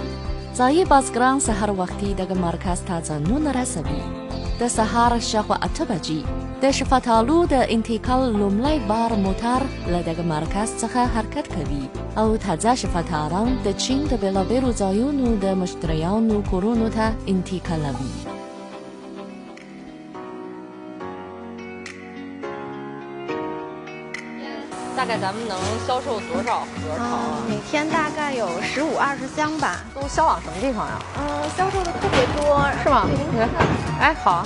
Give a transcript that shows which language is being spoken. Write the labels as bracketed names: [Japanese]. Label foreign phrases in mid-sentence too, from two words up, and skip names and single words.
[Pashto] ځایي بازګران سهار وختي دغه مرکز ته ځانونه رسوي. د سهار شاوخوا 8 بجې د شفتالو د انتقال لومړی بار موټر له دغه مرکز څخه حرکت کوي او تازه شفتالان د چین د بېلابېلو ځایونو د مشتریانو کورونو ته انتقالوي. [Chinese] 大概咱们能销售多少盒桃啊？每天大概有15、20箱吧。都销往什么地方呀？销售的特别多，是吗？你看，哎，好，